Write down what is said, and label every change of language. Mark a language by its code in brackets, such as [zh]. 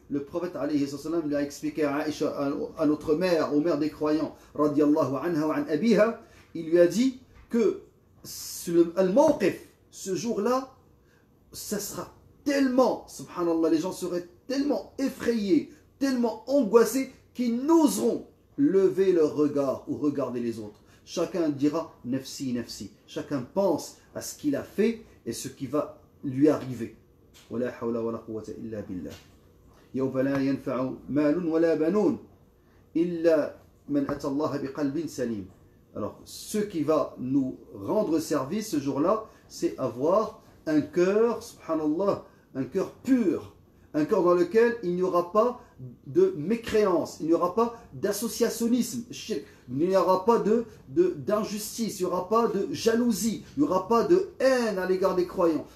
[fr] Le prophète lui a expliqué à Aïcha, à notre mère, aux mères des croyants, [ar] radiallahu anha wa an abiha, [fr] il lui a dit que ce jour-là, ça sera tellement, subhanallah, les gens seraient tellement effrayés, tellement angoissés qu'ils n'oseront lever leur regard ou regarder les autres. Chacun dira [ar] nafsi, nafsi. [fr] Chacun pense à ce qu'il a fait et ce qui va lui arriver. [ar] ولا حول ولا قوة إلا بالله. يوم لا ينفع مال ولا بنون إلا من أتى الله بقلب سليم. [fr] Alors, ce qui va nous rendre service ce jour-là, c'est avoir un cœur, subhanallah, un cœur pur, un cœur dans lequel il n'y aura pas de mécréance, il n'y aura pas d'associationnisme, il n'y aura pas d'injustice, il n'y aura pas de jalousie, il n'y aura pas de haine à l'égard des croyants.